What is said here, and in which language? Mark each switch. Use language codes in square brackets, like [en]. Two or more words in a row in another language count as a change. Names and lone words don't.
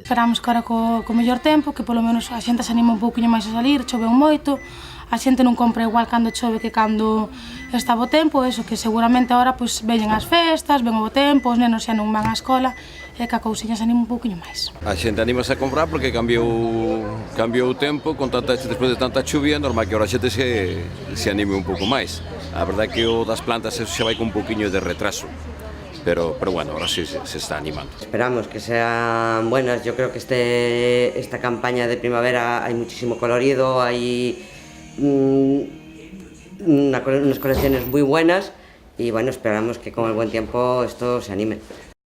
[gl] Esperamos que ahora co mellor tempo, que polo menos a xente se anima un pouquinho máis a salir, chove moito, a xente non compra igual cando chove que cando está bo tempo, eso que seguramente agora pois veñen as festas, ven o bo tempo, os nenos xa non van á escola e que a cousiña se anima un pouquinho máis. A xente anímase a comprar porque cambiou o tempo, despois de tanta chuvia, normal que agora a xente se anime un pouco máis. A verdade é que o das plantas eso xa vai con un pouquiño de retraso. [es] Pero bueno, ahora sí se está animando. Esperamos que sean buenas. Yo creo que esta campaña de primavera hay muchísimo colorido, hay unas colecciones muy buenas y bueno, esperamos que con el buen tiempo esto se anime.